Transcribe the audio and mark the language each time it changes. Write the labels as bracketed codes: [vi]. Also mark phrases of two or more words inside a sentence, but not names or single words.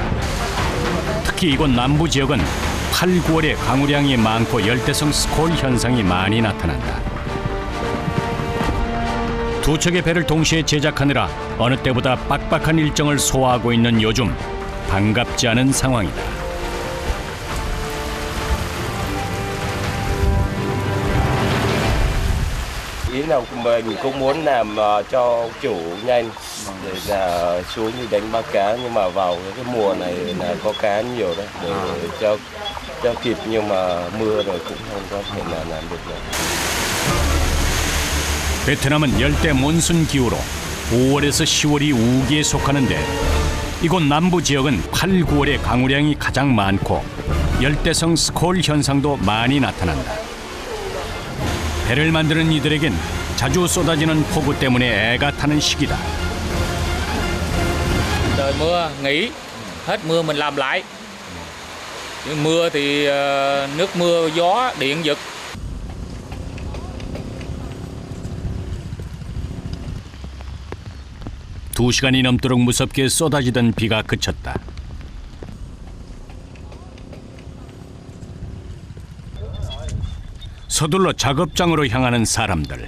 [ko] 특히 이곳 남부 지역은 8, 9월에 강우량이 많고 열대성 스콜 현상이 많이 나타난다. 두 척의 배를 동시에 제작하느라 어느 때보다 빡빡한 일정을 소화하고 있는 요즘, 반갑지 않은 상황이다. [vi] Ý là mình cũng muốn làm cho chủ nhanh để là xuống đi đánh bắt cá, nhưng mà vào cái mùa này là có cá nhiều đấy, để cho kịp, nhưng mà mưa rồi cũng không có thể nào làm được nữa. [ko] 베트남은 열대 몬순 기후로 5월에서 10월이 우기에 속하는데 이곳 남부 지역은 8, 9월에 강우량이 가장 많고 열대성 스콜 현상도 많이 나타난다. 배를 만드는 이들에겐 자주 쏟아지는 폭우 때문에 애가 타는 시기다. [vi] Trời mưa nghỉ, hết mưa mình làm lại. Nhưng mưa thì nước mưa, gió, điện giật. [ko] 두 시간이 넘도록 무섭게 쏟아지던 비가 그쳤다. 서둘러 작업장으로 향하는 사람들.